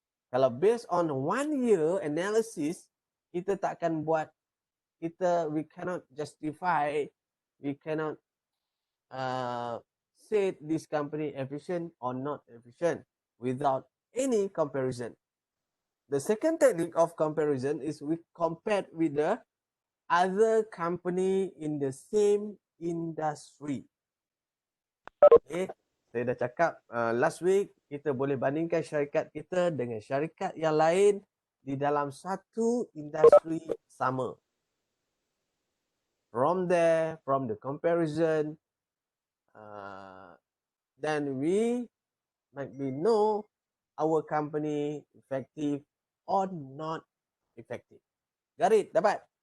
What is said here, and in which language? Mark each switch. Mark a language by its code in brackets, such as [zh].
[ms] Kalau [en] based on 1 year analysis, [ms] kita tak akan buat, [en] we cannot justify, we cannot say this company efficient or not efficient without any comparison. The second technique of comparison is we compare with the other company in the same industry. [ms] Okay, saya dah cakap [en] last week, [ms] kita boleh bandingkan syarikat kita dengan syarikat yang lain di dalam satu industri sama. [en] From there, from the comparison, then we might be know our company effective or not effective. Got it? [ms] Dapat?